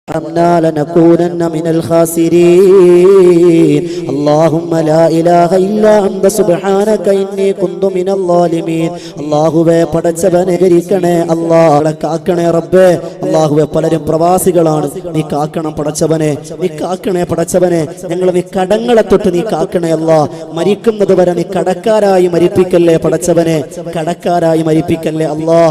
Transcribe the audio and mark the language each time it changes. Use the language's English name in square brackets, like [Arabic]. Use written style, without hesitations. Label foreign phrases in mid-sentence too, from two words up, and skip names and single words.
[Arabic] وترحمنا لنكونن من الخاسرين اللهم لا إله إلا أنت سبحانك إني كنت من الظالمين [Malayalam] അല്ലാഹുവേ പടച്ചവനെ കരിക്കണേ അല്ലാഹ് കാക്കണേ റബ്ബേ അല്ലാഹുവേ പലരും പ്രവാസികളാണ് നീ കാക്കണം പടച്ചവനെ നീ കാക്കണേ പടച്ചവനെ ഞങ്ങൾ നീ കടങ്ങളെ തൊട്ട് നീ കാക്കണേ അല്ലാഹ് മരിക്കുന്നത് വരെ നീ കടക്കാരായി മരിപ്പിക്കല്ലേ പടച്ചവനെ കടക്കാരായി മരിപ്പിക്കല്ലേ അല്ലാഹ്